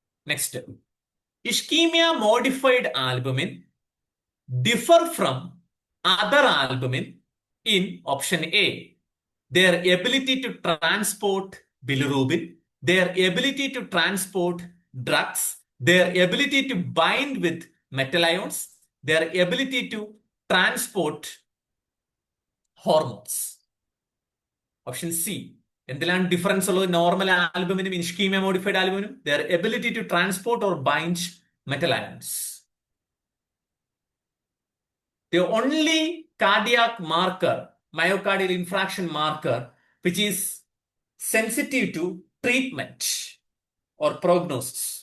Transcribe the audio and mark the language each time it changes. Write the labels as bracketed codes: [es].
[en] Next, ischemia modified albumin differ from other albumin in option A, their ability to transport bilirubin, their ability to transport drugs, their ability to bind with metal ions, their ability to transport hormones. Option C. [ml] എന്തിലാണ് difference ഉള്ളത് normal ആൽബുമിനും ischaemia modified ആൽബുമിനും? [en] their ability to transport or bind metal ions. The only cardiac marker, myocardial infarction marker, which is sensitive to treatment or prognosis.